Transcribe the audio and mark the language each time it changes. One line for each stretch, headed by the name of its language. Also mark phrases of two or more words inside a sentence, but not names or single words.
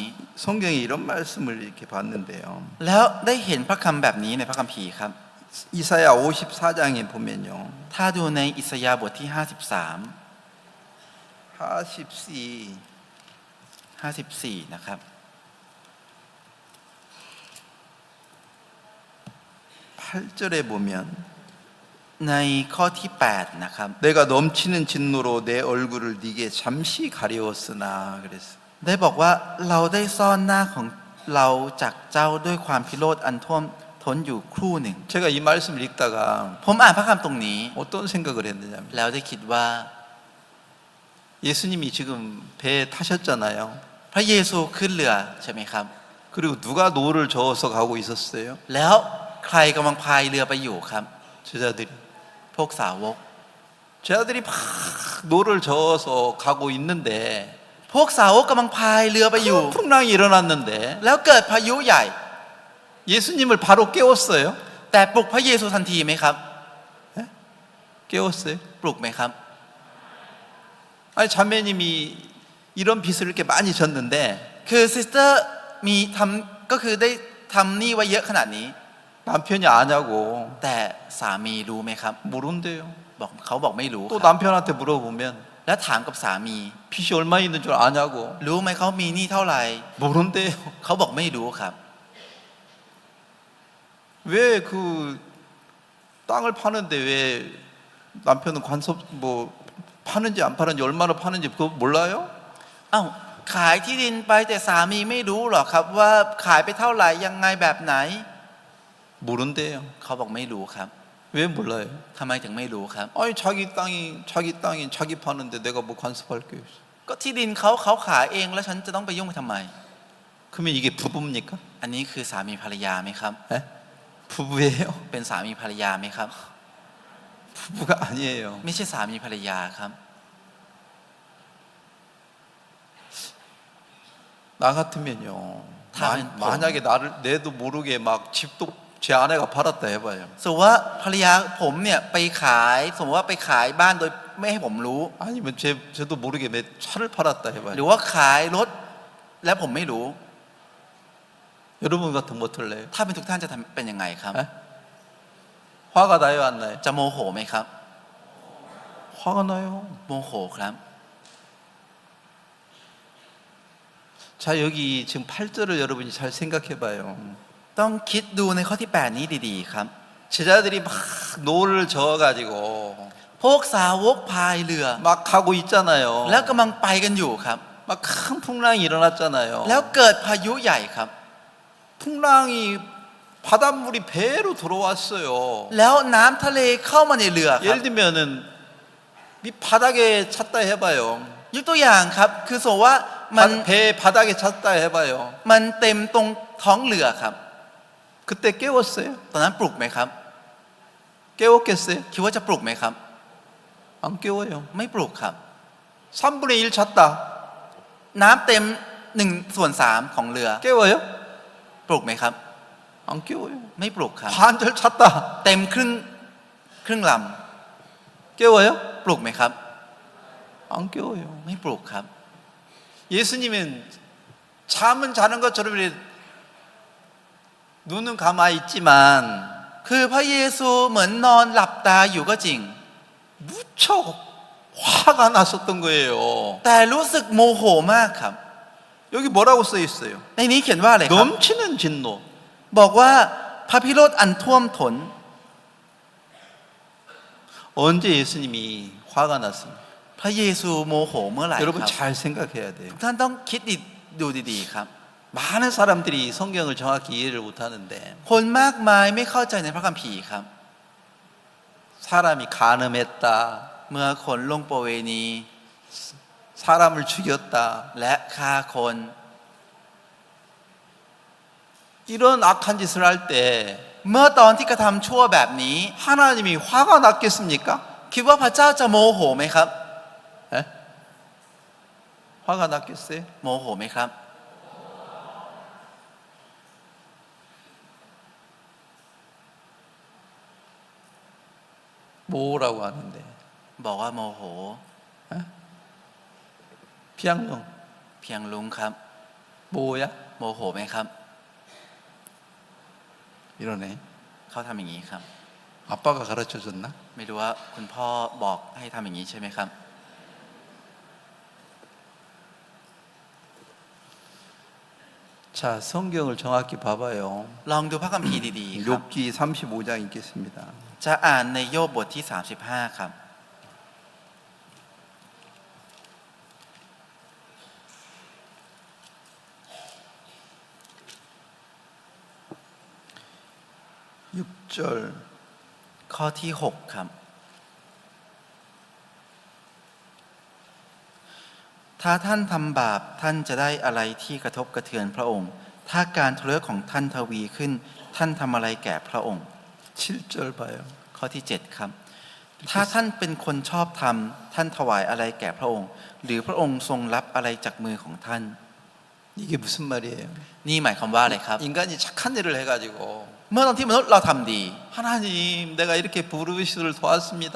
Korean: 성경에 이런 말씀을 이렇게 봤는데요.
Thai: แล้วได้เห็นพระคัมภีร์แบบนี้ในพระคัมภีร์ครับ
Korean: 이사야 54장에 보면요.
Thai: ถ้าดูในอิสยาห์บทที่ 54 นะครับ
Korean: 8절에 보면
Thai: ในข้อที่ 8 นะครับ
Korean: 내가 넘치는 진노로 내 얼굴을 네게 잠시 가리웠으나 그랬어.
Thai: ได้บอกว่าเราได้ซ่อนหน้าของเราจากเจ้าด้วยความพิโรธอันท่วมท้นอยู่ครู่หนึ่ง
Korean: 제가 이 말씀을 읽다가
Thai: ผมอ่านพระคัมภีร์ตรงนี้
Korean: 어떤 생각을 했느냐면
Thai: แล้วได้คิดว่า
Korean: 예수님이 지금 배에 타셨잖아요.
Thai: พระเยซูขึ้นเรือใช่ไหมครับ
Korean: 그리고 누가 노를 저어서 가고 있었어요?
Thai: แล้วใครกำลังพายเรือไปอยู่ครับ
Korean: 제자들이.
Thai: พวกสาวก
Korean: 제자들이 막 노를 저어서 가고 있는데
Thai: พวกสาวกกำลังพายเรือไปอยู่
Korean: 큰 풍랑이 일어났는데
Thai: แล้วเกิดพายุใหญ่
Korean: 예수님을 바로 깨웠어요.
Thai: แต่ปลุกพระเยซูทันทีไหมครับ
Korean: 깨웠어요.
Thai: ปลุกไหมครับ
Korean: 아니 자매님이 이런 빚을 이렇게 많이 졌는데
Thai: คือซิสเตอร์มีทำก็คือได้ทำหนี้ไว้เยอะขนาดนี้
Korean: 남편이 아냐고
Thai: แต่สามีรู้ไหมครับ
Korean: 모른대요.
Thai: บอกเขาบอกไม่รู้ค
Korean: 또
Thai: รับ
Korean: 남편한테 물어보면
Thai: แล้วถามกับสามี
Korean: 빚이 얼마 있는 줄 아냐고
Thai: รู้ไหมเขามีหนี้เท่าไหร่
Korean: 모른대요.
Thai: เขาบอกไม่รู้ครับ
Korean: 왜 그 땅을 파는데 왜 남편은 관섭 뭐 파는지 안 파는지 얼마나 파는지 그거 몰라요?
Thai: เอ้าขายที่ดินไปแต่สามีไม่รู้หรอกครับว่าขายไปเท่าไหร่ยังไงแบบไหน
Korean: 모른대요.
Thai: เขาบอกไม่รู้ครับ
Korean: 왜 몰라요?
Thai: ทำไมถึงไม่รู้ครับ
Korean: 아니 자기 땅이 자기 파는데 내가 뭐 간섭할 게 있어.
Thai: ก็ที่ดินเขาขายเองแล้วฉันจะต้องไปยุ่งทำไม
Korean: 그러면 이게 부부입니까?
Thai: อันนี้คือสามีภรรยาไหมครับ
Korean: 에? 부부예요?
Thai: เป็นสามีภรรยาไหมครับ
Korean: 부부가 아니에요.
Thai: ไม่ใช่สามีภรรยาครับ
Korean: 나 같으면요. 다른 만약에 내도 모르게 막 집도 제 아내가 팔았다 해봐요.
Thai: สมมติว่าภรรยาผมเนี่ยไปขายสมมติว่าไปขายบ้านโดยไม่ให้ผมรู้
Korean: 아니면 저도 모르게 내 차를 팔았다
Thai: ห
Korean: 해봐요.
Thai: รือว่าขายรถและผมไม่รู้
Korean: 여러분 같으면 어떨래요?
Thai: ถ้าเป็นทุกท่านจะทำเป็นยังไงครับ
Korean: 에? 화가 나요 안 나요?
Thai: จะโมโหไหมครับ
Korean: 화가 나요.
Thai: โมโหครับ
Korean: 자 여기 지금 8절을 여러분이 잘 생각해봐요.
Thai: ต้องคิดดูในข้อที่ 8 นี้ดีๆครับ
Korean: 제자들이 막 노를 저어가지고
Thai: พวกสาวกพายเรือ
Korean: 막 가고 있잖아요.
Thai: แล้วกำลังไปกันอยู่ครับ
Korean: 막 큰 풍랑이 일어났잖아요.
Thai: แล้วเกิดพายุใหญ่ครับ
Korean: 풍랑이 바닷물이 배로 들어왔어요.
Thai: แล้วน้ำทะเลเข้ามาในเรือครับ
Korean: 예를 들면은 이 바닥에 찼다 해봐요.
Thai: ยกตัวอย่างครับ คือสมมติว่ามัน
Korean: 배 바닥에 찼다 해봐요.
Thai: มันเต็มตรงท้องเรือครับ
Korean: 그때 깨웠어요?
Thai: ตอนนั้นปลุกไหมครับ
Korean: 깨웠겠어요?
Thai: คิดว่าจะปลุกไหมครับ
Korean: 안 깨워요.
Thai: ไม่ปลุกครับ
Korean: 3분의 1 찼다.
Thai: น้ำเต็ม1/3ของเรือ
Korean: 깨워요?
Thai: ปลุกไหมครับ
Korean: 안 깨워요.
Thai: ไม่ปลุกครับ
Korean: 반절 찼다.
Thai: เต็มครึ่งล
Korean: 깨워요?
Thai: ำปลุกไหมครับ
Korean: 안 깨워요.
Thai: ไม่ปลุกครับ
Korean: 예수님은 잠은 자는 것처럼 이렇게 눈은 감아 있지만
Thai: คือพระเยซูเหมือนนอนหลับตาอยู่ก็จริง
Korean: 무척 화가 났었던 거예요.
Thai: แต่รู้สึกโมโหมากครับ
Korean: 여기 뭐라고 써 있어요?
Thai: ในนี้เขียนว่าอะไรครับ
Korean: 넘치는 진노.
Thai: บอกว่าพระพิโรธอันท่วมท้น
Korean: 언제 예수님이 화가 났습니까?
Thai: พระเยซูโมโหเมื่อไหร่ค
Korean: 여러분
Thai: รับ
Korean: 잘 생각해야 돼요.
Thai: ท่านต้องคิดดูดีๆครับ
Korean: 많은 사람들이 성경을 정확히 이해를 못하는데
Thai: คนมากมายไม่เข้าใจในพระคัมภีร์ครับ
Korean: 사람이 간음했다,
Thai: เมื่อคนล่วงประเวณี
Korean: 사람을 죽였다,
Thai: และฆ่าคน
Korean: 이런 악한 짓을 할 때
Thai: เมื่อตอนที่กระทำชั่วแบบนี้
Korean: 하나님이 화가 났겠습니까?
Thai: คิดว่าพระเจ้าจะโมโหไหมครับ
Korean: 에? 화가 났겠어요?
Thai: โมโหไหมครับ
Korean: 뭐라고 하는데?
Thai: บอกว่าโมโห
Korean: 피양농
Thai: เพียงลุงครับ
Korean: 뭐야?
Thai: โมโหไหมครับ
Korean: 이러네.
Thai: เขาทำอย่างนี้ครับ
Korean: 아빠가 가르쳐 줬나?
Thai: ไม่รู้ว่าคุณพ่อบอกให้ทำอย่างนี้ใช่ไหมครับ
Korean: 자, 성경을 정확히 봐봐요.
Thai: ลองดูพระคัมภีร์ดีๆครับ
Korean: 욥기 35장 읽겠습니다.
Thai: จะอ่านในโยบบทที่ 35 ครับ
Korean: 6절
Thai: ข้อที่ 6 ครับ ถ้าท่านทำบาปท่านจะได้อะไรที่กระทบกระเทือนพระองค์ ถ้าการทุเลาะของท่านทวีขึ้น ท่านทำอะไรแก่พระองค์
Korean: 7절 봐요.
Thai: ข้อที่ 7 ครับ ถ้าท่านเป็นคนชอบธรรมท่านถวายอะไรแก่พระองค์ หรือพระองค์ทรงรับอะไรจากมือของท่าน
Korean: 이게 무슨 말이에요?
Thai: นี่หมายความว่าอะไรครับ
Korean: 인간이 착한 일을 해가지고
Thai: เมื่อตอนที่มนุษย์เราทำดี
Korean: 하나님 내가 이렇게 부르시를 도왔습니다.